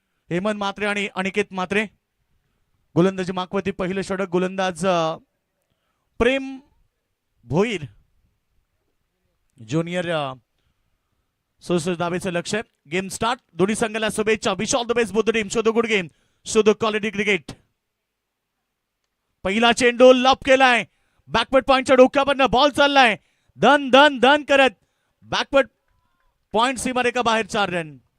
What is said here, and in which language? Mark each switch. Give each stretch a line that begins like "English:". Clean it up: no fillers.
Marathi: हेमंत मात्रे आणि अनिकेत मात्रे. गोलंदाजी मागवती पहिलं षटक गोलंदाज प्रेम भोईर ज्युनियर. 67 धाब्याचं लक्ष आहे. Game start. दोन्ही संघाला शुभेच्छा.
English: Wish all the best both the team. Show the good game, show the quality cricket.
Marathi: पहिला चेंडू लॉप केलाय. बॅकवर्ड पॉइंटच्या डोक्यावरनं बॉल चाललाय धन धन धन करत. बॅकवर्ड पॉइंट सीमारेखा बाहेर 4 रन.